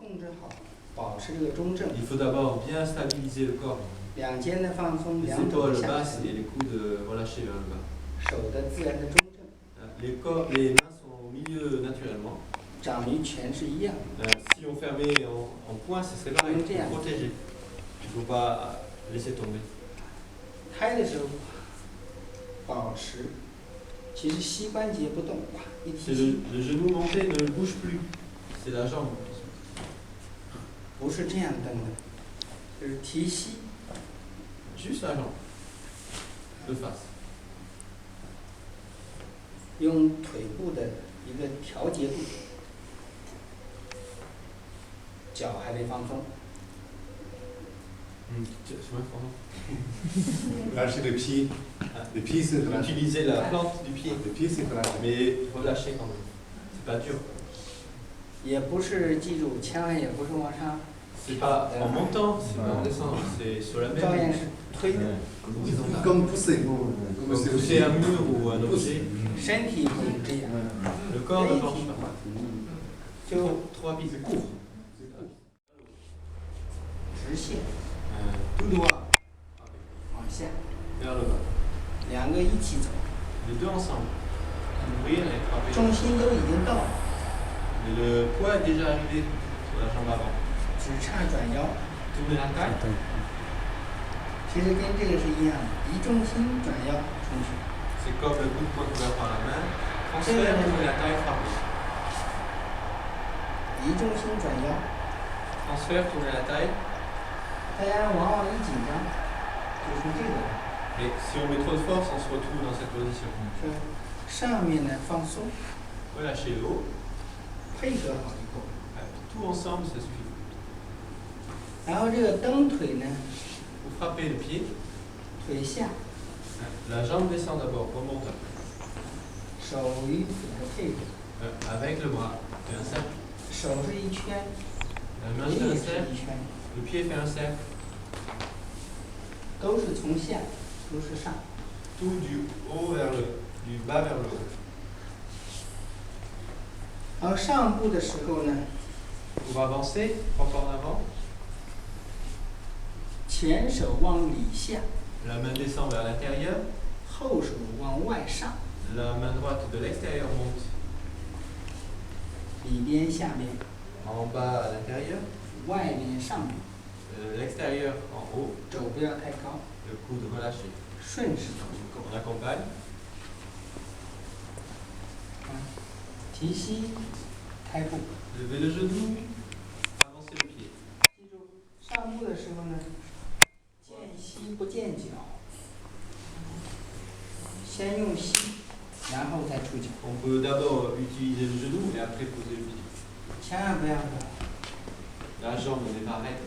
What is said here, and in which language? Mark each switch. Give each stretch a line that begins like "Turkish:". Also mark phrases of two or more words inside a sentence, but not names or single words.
Chinese: 好，保持这个中正。
French: Il faut d'abord bien stabiliser le corps.
Chinese: 两肩的放松，
French: Les
Chinese: 两肘
French: épaules
Chinese: 下
French: basses
Chinese: 沉，
French: et les coudes relâchés vers le bas.
Chinese: 手的自然的中正，
French: Les mains sont au milieu naturellement.
Chinese: 掌于拳是一样的。
French: Si on fermait en point, ce serait pareil, pour protéger. Il ne faut pas laisser tomber.
Chinese: 开的时候保持，其实膝关节不动，一提
French: C'est
Chinese: 膝，
French: le genou monté ne bouge plus. C'est la jambe.
Chinese: 不是这样蹬的，就是提膝，
French: Juste la jambe. De face.
Chinese: 用腿部的一个调节度，脚还得放松。
French: Lâcher les pieds. Les pieds, c'est relâché. Utiliser la plante du pied, Les pieds, c'est relâché. mais relâcher quand même. C'est pas dur.
Chinese: 也不是记住，千万也不是往上，
French: C'est pas en montant, c'est pas en descendant, c'est sur la
Chinese: 照样
French: même.
Chinese: 是推的，
French: Comme pousser. Comme pousser un mur ou un objet.
Chinese: 身体不能这样，
French: Le corps ne penche pas.
Chinese: 就
French: Trois pieds courts.
Chinese: 直线
French: Tout droit
Chinese: 往下，
French: vers le bas.
Chinese: 两个一起走，
French: Les deux ensemble. Ouvrir et frapper.
Chinese: 重心都已经到了，
French: Et le poids est déjà arrivé sur la jambe avant.
Chinese: 只差转腰。
French: Tourner la taille.
Chinese: 其实跟这个是一样的，移重心转腰出去。
French: C'est comme le coup de poing couvert par la main. Transfert, tourner la taille, frapper.
Chinese: 移重心转腰，
French: Transfert, tourner la taille.
Chinese: 大家往往一紧张，就从这个
French: Et si on met trop de force, on se retrouve dans cette position.
Chinese: 是上面呢放松，
French: Relâchez le haut.
Chinese: 配合好以后，
French: Tout ensemble, ça suffit.
Chinese: 然后这个蹬腿呢，
French: Vous frappez le pied.
Chinese: 腿下，
French: La jambe descend d'abord, remonte.
Chinese: 手与腿的配合，
French: Avec le bras. Fait un cercle.
Chinese: 手是一圈，
French: La main
Chinese: 腿
French: fait
Chinese: 也
French: un
Chinese: 是
French: cercle.
Chinese: 一圈，
French: Le pied fait un cercle.
Chinese: 都是从下，都是上。
French: Tout du haut vers le, du bas vers le haut.
Chinese: 然后上步的时候呢，
French: Pour avancer, trois pas en avant.
Chinese: 前手往里下，
French: La main descend vers l'intérieur.
Chinese: 后手往外上，
French: La main droite de l'extérieur monte
Chinese: 里边下边，
French: en bas à l'intérieur.
Chinese: 外边上边，
French: L'extérieur en haut.
Chinese: 肘不要太高，
French: Le coude relâché.
Chinese: 顺势走就够
French: On
Chinese: 了。
French: accompagne.
Chinese: 提膝，开步。
French: Levez le genou. Avancez le pied.
Chinese: 记住，上步的时候呢，见膝不见脚，先用膝，然后再出脚，
French: On peut d'abord utiliser le genou et après poser le pied.
Chinese: 千万不要
French: La jambe n'est pas raide.